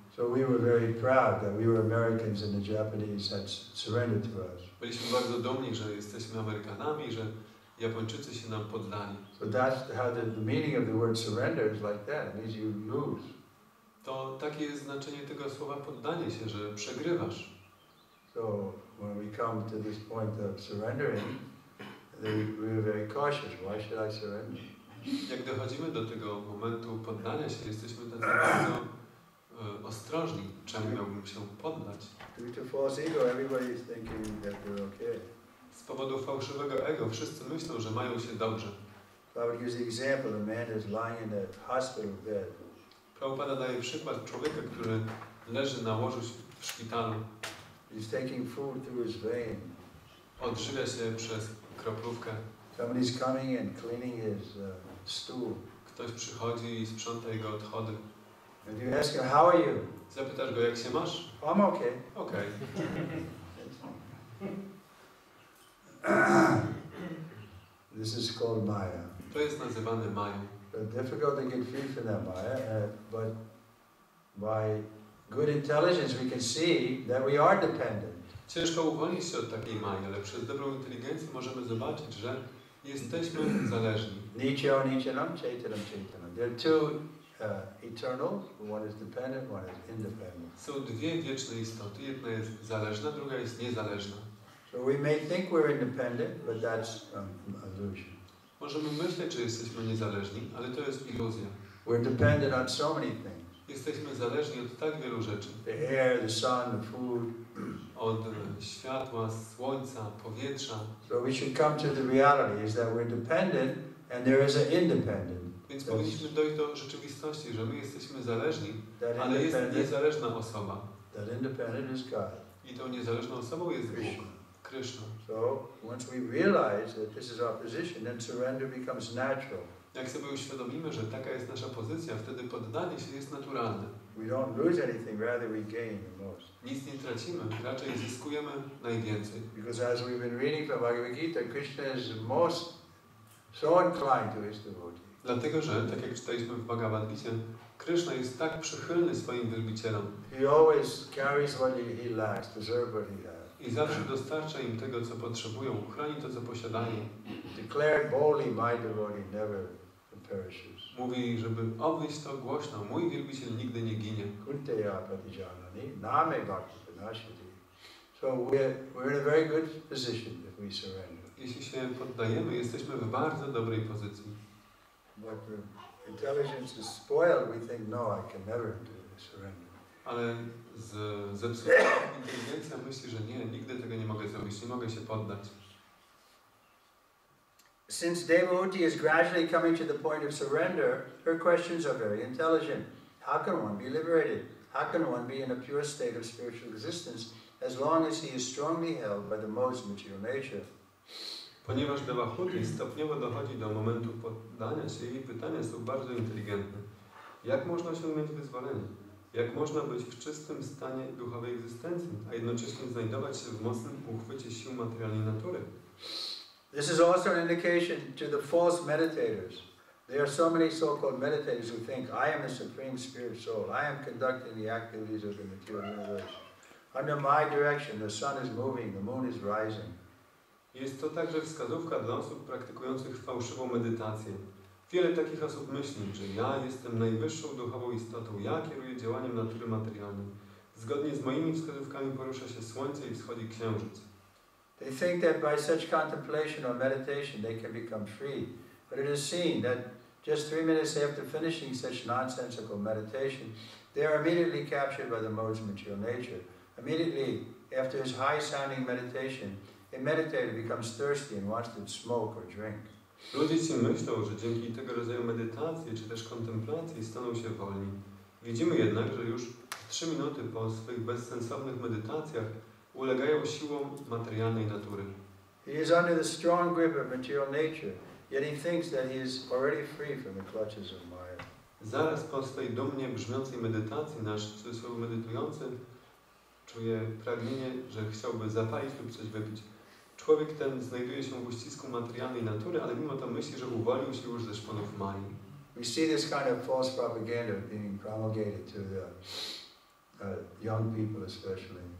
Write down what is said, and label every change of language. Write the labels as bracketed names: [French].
[English] So we were very proud that we were Americans and the Japanese had surrendered to us. [Polish] Byliśmy bardzo dumni, że jesteśmy Amerykanami, że Japończycy się nam poddali. [English] So that's how the meaning of the word surrender is like that. It means you lose. [Polish] To takie jest znaczenie tego słowa poddanie się, że przegrywasz. [English] So when we come to this point of surrendering, we were very cautious. Why should I surrender? [Polish] Jak dochodzimy do tego momentu poddania się, jesteśmy tacy bardzo ostrożni. Czemu miałbym się poddać? [English] Due to false ego, everybody is thinking that they're okay. [Polish] Z powodu fałszywego ego wszyscy myślą, że mają się dobrze. [English] I would use the example, a man is lying in a hospital bed. [Polish] Prabhupada daje przykład człowieka, który leży na łożu w szpitalu. [English] He's taking food through his vein. [Polish] Odżywia się przez kroplówkę. [English] Somebody's coming and cleaning his stool. [Polish] Ktoś przychodzi i sprząta jego odchody. [English] And you ask him, how are you? [Polish] Zapytasz go, jak się masz? [English] I'm okay. [Polish] Okej. [English] This is called Maya. [Polish] To jest nazywane mają. [English] It's difficult to get free from that Maya, but by good intelligence we can see that we are dependent. [Polish] Ciężko uwolnić się od takiej maji, ale przez dobrą inteligencję możemy zobaczyć, że jesteśmy zależni. [Sanskrit] Nityam, Chaityanam. [English] There are two eternals. One is dependent, one is independent. [Polish] Są dwie wieczne istoty. Jedna jest zależna, druga jest niezależna. [English] So we may think we're independent, but that's illusion. [Polish] Możemy myśleć, że jesteśmy niezależni, ale to jest iluzja. [English] We're dependent on so many things. [Polish] Jesteśmy zależni od tak wielu rzeczy. [English] The air, the sun, the food. [Polish] Od światła, słońca, powietrza. [English] So we should come to the reality is that we're dependent and there is an independent. [Polish] Więc powinniśmy dojść do rzeczywistości, że my jesteśmy zależni, ale jest niezależna osoba. [English] That independent is God. [Polish] I tą niezależną osobą jest Bóg, Kryszna. [English] So once we realize that this is our position, then surrender becomes natural. [Polish] Jak sobie uświadomimy, że taka jest nasza pozycja, wtedy poddanie się jest naturalne. [English] We don't lose anything, rather we gain the most. [Polish] Nic nie tracimy, raczej zyskujemy najwięcej. [English] Because as we've been reading from Bhagavad Gita, Krishna is so inclined to his devotees. [Polish] Dlatego, że, tak jak czytaliśmy w Bhagavad Gicie, Kryszna jest tak przychylny swoim wielbicielom. [English] He always carries what he lacks, preserve what he has. [Polish] I zawsze dostarcza im tego, co potrzebują, chroni to, co posiadają. [English] Declare boldly, my devotee never perishes. [Polish] Mówi, żeby obwieść to głośno, mój wielbiciel nigdy nie ginie. [Sanskrit] Kunteya patijanani, name bhakti vinashati. [English] So we're in a very good position if we surrender. [Polish] Jeśli się poddajemy, jesteśmy w bardzo dobrej pozycji. [English] But the intelligence is spoiled, we think, no, I can never surrender. [Polish] Ale zepsuta inteligencja myśli, że nie, nigdy tego nie mogę zrobić, nie mogę się poddać. [English] Since Devahuti is gradually coming to the point of surrender, her questions are very intelligent. How can one be liberated? How can one be in a pure state of spiritual existence as long as he is strongly held by the modes of material nature? [Polish] Ponieważ Devahuti stopniowo dochodzi do momentu poddania się, jej pytania są bardzo inteligentne. Jak można osiągnąć wyzwolenie? Jak można być w czystym stanie duchowej egzystencji, a jednocześnie znajdować się w mocnym uchwycie sił materialnej natury? [English] This is also an indication to the false meditators. There are so many so-called meditators who think, I am the Supreme Spirit Soul. I am conducting the activities of the material universe. Under my direction, the sun is moving, the moon is rising. [Polish] Jest to także wskazówka dla osób praktykujących fałszywą medytację. Wiele takich osób myśli, że ja jestem najwyższą duchową istotą, ja kieruję działaniem natury materialnej. Zgodnie z moimi wskazówkami porusza się słońce i wschodzi księżyc. [English] They think that by such contemplation or meditation they can become free. But it is seen that just 3 minutes after finishing such nonsensical meditation, they are immediately captured by the modes of material nature. Immediately after his high-sounding meditation, a meditator becomes thirsty and wants to smoke or drink. [Polish] Ludzie ci myślą, że dzięki tego rodzaju medytacji czy też kontemplacji staną się wolni. Widzimy jednak, że już 3 minuty po swych bezsensownych medytacjach ulegają siłom materialnej natury. [English] He is under the strong grip of material nature, Yet he thinks that he is already free from the clutches of Maya. [Polish] Zaraz po swej dumnie brzmiącej medytacji nasz w cudzysłowie medytujący czuje pragnienie, że chciałby zapalić lub coś wypić. Człowiek ten znajduje się w uścisku materialnej natury, ale mimo to myśli, że uwolnił się już ze szponów Mai. [English] We see this kind of false propaganda being promulgated to the young people especially.